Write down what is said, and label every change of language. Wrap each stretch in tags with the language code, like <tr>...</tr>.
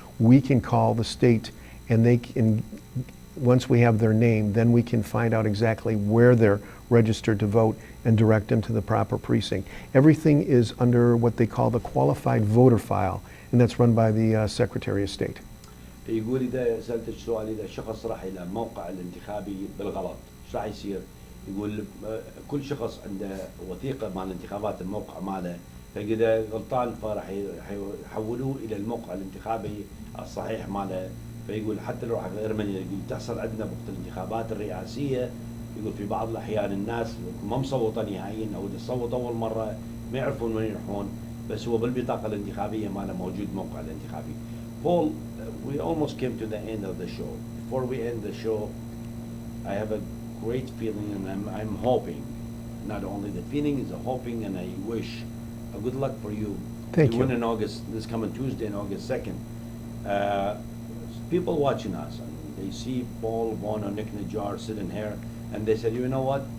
<en>We can call the state, and they can, once we have their name, then we can find out exactly where they're registered to vote and direct them to the proper precinct. Everything is under what they call the qualified voter file, and that's run by the Secretary of State.</en> <ar>يقول إذا سألتك سؤال، إذا شخص راح إلى الموقع الانتخابي بالغلط إيش راح يصير؟ يقول كل شخص عنده وثيقة مع الانتخابات الموقع ماله، فإذا غلطان فراح يحولوه إلى الموقع الانتخابي الصحيح ماله. فيقول حتى لو راح غير من يقول تحصل عندنا وقت الانتخابات الرئاسية، يقول في بعض الأحيان الناس ما مصوتة نهائيا أو إذا صوتوا أول مرة ما يعرفون وين يروحون، بس هو بالبطاقة الانتخابية ماله موجود موقع الانتخابي.</ar> <en>Paul, we almost came to the end of the show. Before we end the show, I have a great feeling, and I'm hoping, not only the feeling is a hoping, and I wish a good luck for you Thank to you. win in August, this coming Tuesday, in August 2nd. Uh, People watching us, and they see Paul Wojno, Nick Najjar sitting here, and they said, you know what?</en>